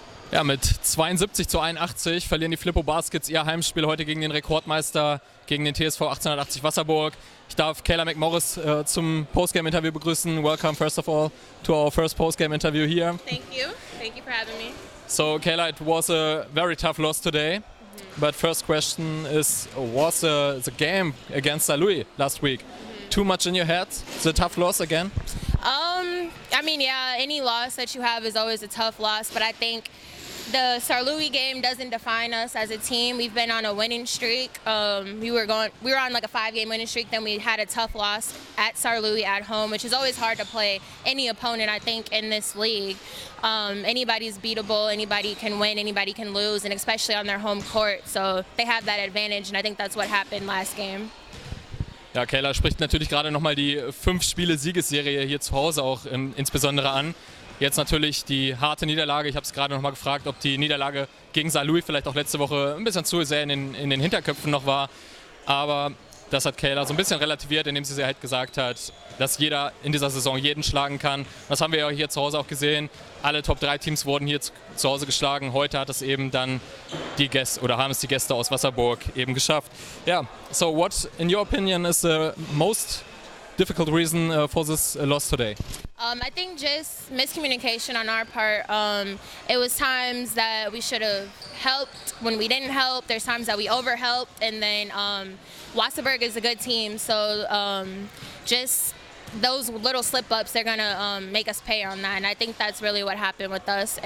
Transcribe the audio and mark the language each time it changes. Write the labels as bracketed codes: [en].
[de] Ja, mit 72:81 verlieren die Flippo Baskets ihr Heimspiel heute gegen den Rekordmeister, gegen den TSV 1880 Wasserburg. Ich darf CAYLA MCMORRIS zum Postgame-Interview begrüßen. [en] Welcome, first of all, to our first postgame-interview here. Thank you. Thank you for having me. So, CAYLA, it was a very tough loss today. But first question is, was the game against St. Louis last week too much in your head? The tough loss again? I mean, yeah, any loss that you have is always a tough loss, but I think the St. Louis game doesn't define us as a team. We've been on a winning streak. We were on like a 5-game winning streak. Then we had a tough loss at St. Louis at home, which is always hard to play any opponent, I think, in this league. Anybody's beatable. Anybody can win. Anybody can lose, and especially on their home court. So they have that advantage, and I think that's what happened last game. [de] Ja, CAYLA spricht natürlich gerade nochmal die 5-Spiele-Siegesserie hier zu Hause auch insbesondere an. Jetzt natürlich die harte Niederlage. Ich habe es gerade nochmal gefragt, ob die Niederlage gegen St. Louis vielleicht auch letzte Woche ein bisschen zu sehr in den Hinterköpfen noch war. Aber das hat CAYLA so ein bisschen relativiert, indem sie halt gesagt hat, dass jeder in dieser Saison jeden schlagen kann. Das haben wir ja hier zu Hause auch gesehen. Alle Top-3-Teams wurden hier zu Hause geschlagen. Heute hat es eben dann haben es die Gäste aus Wasserburg eben geschafft. [en] Ja, so what, in your opinion, is the most difficult reason for this loss today? I think just miscommunication on our part. It was times that we should have helped when we didn't help. There's times that we overhelped, and then Wasserburg is a good team, so just those little slip-ups, they're gonna make us pay on that, and I think that's really what happened with us.